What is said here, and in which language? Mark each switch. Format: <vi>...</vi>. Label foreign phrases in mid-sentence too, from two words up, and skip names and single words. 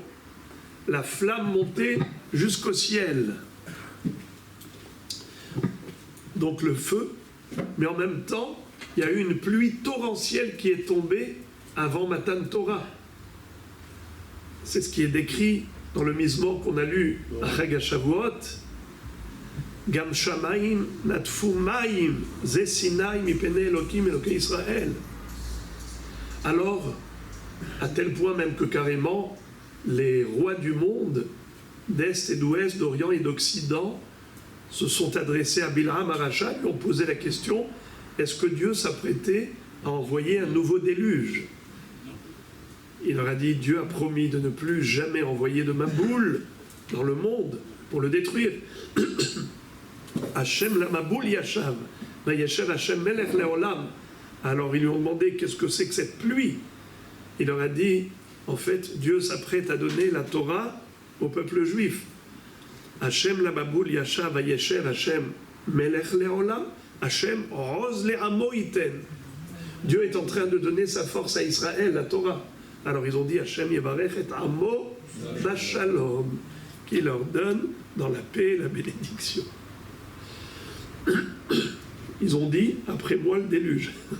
<fr>La flamme montait jusqu'au ciel. Donc le feu, mais en même temps, il y a eu une pluie torrentielle qui est tombée avant</fr> <he>מתן תורה.</he> <fr>C'est ce qui est décrit dans le Mizmor qu'on a lu à</fr> <he>חג השבועות. גם שמים נטפו מים זה סיני מפני אלהים אלהי ישראל.</he> <fr>Alors, à tel point même que carrément, les rois du monde, d'Est et d'Ouest, d'Orient et d'Occident, se sont adressés à Bilham Aracha, lui ont posé la question, est-ce que Dieu s'apprêtait à envoyer un nouveau déluge? Il leur a dit, Dieu a promis de ne plus jamais envoyer de Maboul dans le monde pour le détruire.</fr> <he>השם למבול ישב וישב השם מלך לעולם.</he> <fr>Alors ils lui ont demandé, qu'est-ce que c'est que cette pluie? Il leur a dit, en fait, Dieu s'apprête à donner la Torah au peuple juif.</fr> <he>השם למבול ישב וישב השם מלך לעולם השם עוז לעמו יתן.</he> <fr>Dieu est en train de donner sa force à Israël, la Torah. Alors ils ont dit</fr> <he>השם יברך את עמו בשלום,</he> <fr>qui leur donne dans la paix la bénédiction. Ils ont dit après moi le déluge.</fr>